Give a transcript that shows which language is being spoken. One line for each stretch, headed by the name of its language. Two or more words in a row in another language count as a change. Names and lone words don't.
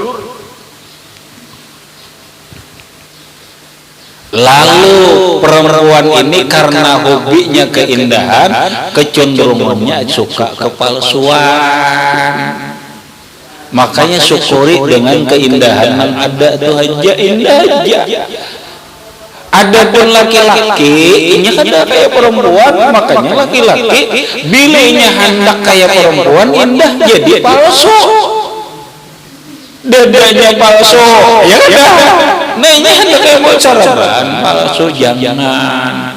Indonesian: Lalu perempuan ini karena hobinya keindahan, kecenderungannya suka kepalsuan. Makanya syukuri dengan keindahan yang ada itu aja, indah aja.
Banjar: Adapun laki-laki, ini kada kayak perempuan, makanya laki-laki bilanya hendak kayak perempuan indah jadi palsu.
Indonesian: Dadanya palsu, ya kan? Nah ini hendak kayak bocoran palsu, jangan.